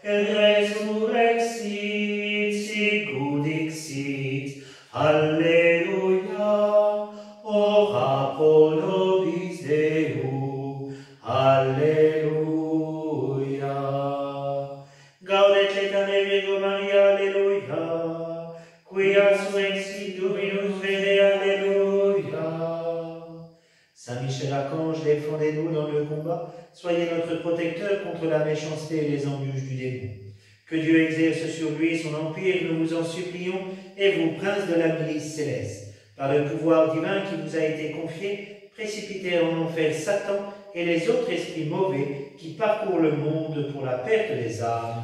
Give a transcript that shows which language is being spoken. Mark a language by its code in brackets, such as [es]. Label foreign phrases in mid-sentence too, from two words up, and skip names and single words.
[la] resurrexit, sicut dixit, alleluia, ora pro nobis Deo, alleluia. Gaudet letare Virgo Maria, alleluia, quia surrexit Dominus vere, alleluia. [fr] Saint Michel Archange, défendez-nous dans le combat, soyez notre protecteur contre la méchanceté et les embûches du démon. Que Dieu exerce sur lui son empire, nous vous en supplions, et vous, prince de la milice céleste, par le pouvoir divin qui vous a été confié, précipitez en enfer Satan et les autres esprits mauvais qui parcourent le monde pour la perte des âmes.